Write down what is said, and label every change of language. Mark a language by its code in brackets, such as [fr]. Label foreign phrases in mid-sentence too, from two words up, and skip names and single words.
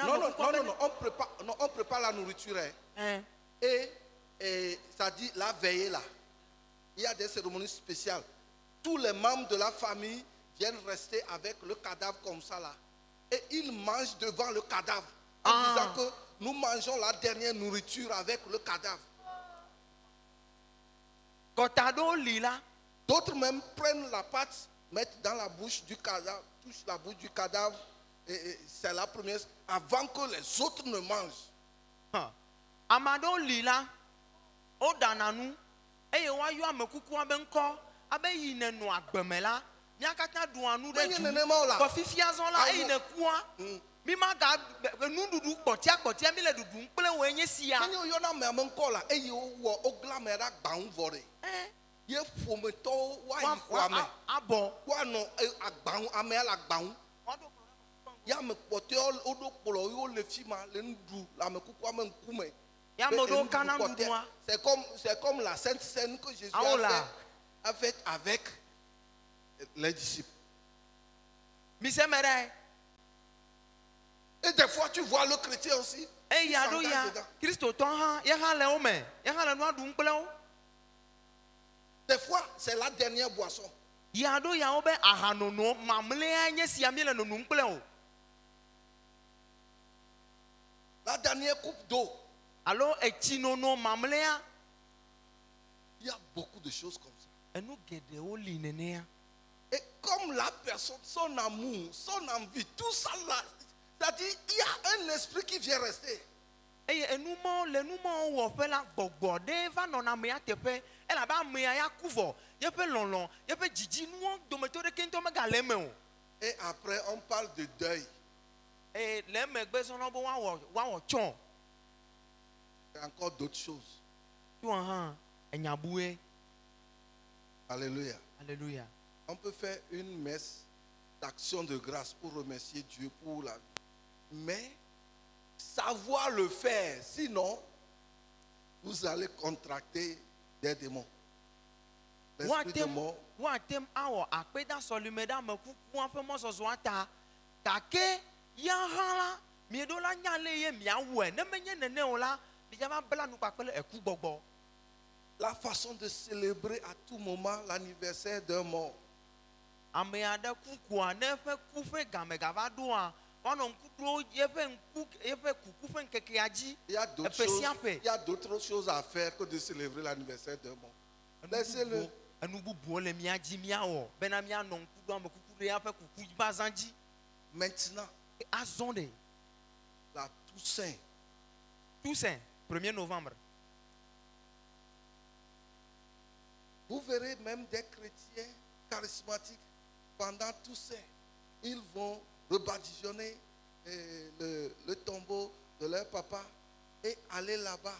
[fr] non, [ee] amekuku [fr] on prépare la nourriture. Hein. Et ça dit la veillée là. Il y a des cérémonies spéciales. Tous les membres de la famille viennent rester avec le cadavre comme ça là. Et ils mangent devant le cadavre. En disant que nous mangeons la dernière nourriture avec le cadavre. [ee] Kɔta ɖewo li la, [fr] D'autres même prennent la pâte, mettent dans la bouche du cadavre, touchent la bouche du cadavre. Et c'est la première, avant que les autres ne mangent. [ee] ame aɖewo li la, woɖana nu eye woayɔ amekukua be ŋkɔ abe yi ne nɔ agbe me la, mía katã ɖua nu ɖe Menye du. nenema o la. Kɔ fifia zɔ la, Awo. eyi ne kua, mi maga nuɖuɖu kpɔtia mi le ɖuɖum kple woe nye sia. Menye oyɔna ame ŋkɔ la, eye wowɔ wogla ame ɖe agbaŋu vɔ ɖe. Ye ƒometɔwo woayi xɔa me. Abɔ. Woanɔ agbaŋu, amea le agbaŋu. Ya ame kpɔtɔewo woɖo kplɔ wo le fi ma le nu ɖu le ame kukua me ŋkume. Ya ame Be ɖewo enuɖuɖu kana kpɔtɔe. nuɖuɖua. [fr] C'est comme la Sainte Seine que Jésus [ee] Awo la. [fr] a fait avec les disciples. [ee] Mi se me ɖe. [fr] Et des fois, tu vois le chrétien aussi. [ee] Eyi [fr] il [ee] aɖo [fr] s'engage [ee] ya, [fr] dedans. [ee] kristotɔ hã, ye hã le wo me, ye hã le nua ɖum kple wo. [fr] Des fois, c'est la dernière boisson. [ee] Yi aɖo ya wo be ahanono mamlɛa nye sia mi le nonum kple wo. [fr] La dernière coupe d'eau. [ee] Alo etsinono mamlɛa. [fr] Il y a beaucoup de choses comme ça. [ee] Enu geɖewo li nenea. [fr] Et comme la personne, son amour, son envie, tout ça là, c'est-à-dire, il y a un esprit qui vient rester. [ee] Eye enumɔ le numɔ wɔƒe la gbɔgbɔ ɖe va nɔna amea teƒe elabe amea ya ku vɔ yeƒe lɔlɔ yeƒe dzidzinuwo dometɔ ɖeke ŋutɔ megale eme o. [fr] Et après, on parle de deuil. [ee] Eye le emegbe sɔnɔ be woawɔ tsɔ. [fr] Il y a encore d'autres choses. [ee] Tiwa hã enyabue. [fr] Alléluia. Alléluia. On peut faire une messe d'action de grâce pour remercier Dieu pour la vie. Mais savoir le faire, sinon, vous allez contracter des démons. L'esprit de mort. [ee] Woatem awɔ akpedasɔlime ɖe amekukua ƒe mɔzɔzɔa ta gake ya hã la mieɖo la nya le ye miawɔe ne menye nene o la miava bla nu kpakple eku gbɔgbɔ. [fr] La façon de célébrer à tout moment l'anniversaire d'un mort. [ee] Ame aɖe kukua ne eƒe ku ƒe game gava ɖoa woanɔ ŋku ɖo yeƒe kuku ƒe ŋkekea dzi [fr] Il y a d'autres [ee] eƒe [fr] choses, [ee] sia ƒe. [fr] il y a d'autres choses à faire que de célébrer l'anniversaire d'un mort. Laissez-le. [ee] Enu bubuwo le mía dzi míawɔ bena míanɔ ŋku ɖo ame kuku ɖe eƒe kuku ba zã dzi. [fr] Maintenant, [ee] Azɔ ɖe [fr] la Toussaint. Toussaint 1er novembre. Vous verrez même des chrétiens charismatiques pendant Toussaint. Ils vont rebadigeonner le tombeau de leur papa et aller là-bas.